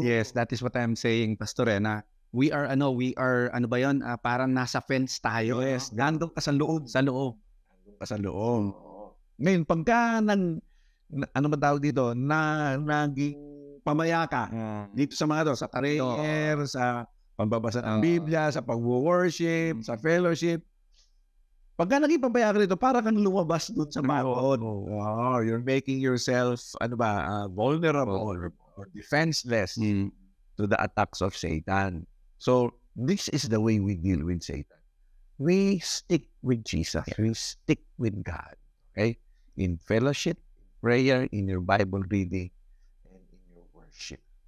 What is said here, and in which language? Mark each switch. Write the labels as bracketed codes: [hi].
[en] Yes, that is what I'm saying, Pastor, na we are [tl] ba yun, parang nasa fence tayo. [en] Yes, no? [tl] nandun ka sa loob. Nandun ka sa loob. Ngayon, pagka ano ba tawag dito, naging pamaya ka dito sa mga to, sa prayer, sa pagbabasa ng Biblia, sa pag-worship, sa fellowship. Pagka naging pamaya ka dito, para kang lumabas dun sa baon. [en] Wow, you're making yourself, vulnerable or defenseless to the attacks of Satan. So, this is the way we deal with Satan. We stick with Jesus. We stick with God. Okay? In fellowship, prayer, in your Bible reading, and in your worship.